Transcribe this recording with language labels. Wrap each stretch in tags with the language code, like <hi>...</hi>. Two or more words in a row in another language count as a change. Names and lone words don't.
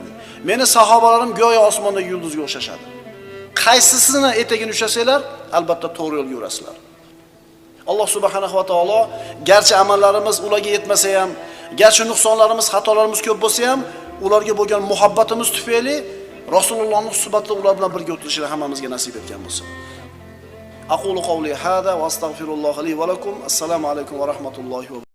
<uz>Meni sahobalarim go'yo osmondagi yulduzga o'xshashadi. Qaysisini etagini ushlasanglar, albatta to'g'ri yo'lga yurasizlar. Alloh</uz> <ar>سبحانه وتعالى</ar> <uz>garchi amallarimiz ularga yetmasa ham, garchi nuqsonlarimiz, xatolarimiz ko'p bo'lsa ham, ularga bo'lgan muhabbatimiz tufayli Rasulullohning suhbatida ular bilan birga o'tirishni hammamizga nasib etgan bo'lsin.</uz> <ar>أقول قولي هذا وأستغفر الله لي ولكم. السلام عليكم ورحمة الله و</ar>